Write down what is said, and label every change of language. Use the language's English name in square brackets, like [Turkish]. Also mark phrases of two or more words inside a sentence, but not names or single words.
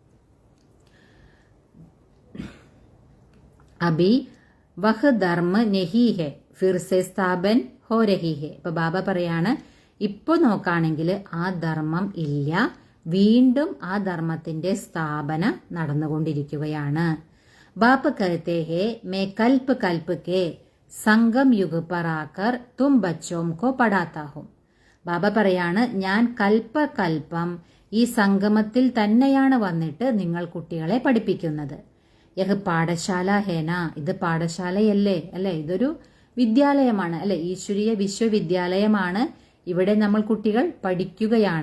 [Hindi] अभी वह धर्म नहीं है फिर से स्थापन हो रही है. [Malayalam] ഇപ്പൊ ബാബ പറയാണ്, ഇപ്പൊ നോക്കാണെങ്കിൽ ആ ധർമ്മം ഇല്ല, വീണ്ടും ആ ധർമ്മത്തിന്റെ സ്ഥാപന നടന്നുകൊണ്ടിരിക്കുകയാണ്. [Hindi] बाप कहते हैं मैं कल्प कल्प के संगम युग पर आकर तुम बच्चों को पढ़ाता हूं. [Malayalam] ബാബ പറയാണ്, ഞാൻ കൽപ്പകൽപ്പം ഈ സംഗമത്തിൽ തന്നെയാണ് വന്നിട്ട് നിങ്ങൾ കുട്ടികളെ പഠിപ്പിക്കുന്നത്. [Hindi] यह पाठशाला है ना. [Malayalam] ഇത് പാഠശാലയല്ലേ? അല്ലെ, ഇതൊരു വിദ്യാലയമാണ് അല്ലെ, ഈശ്വരീയ വിശ്വവിദ്യാലയമാണ്. ഇവിടെ നമ്മൾ കുട്ടികൾ പഠിക്കുകയാണ്.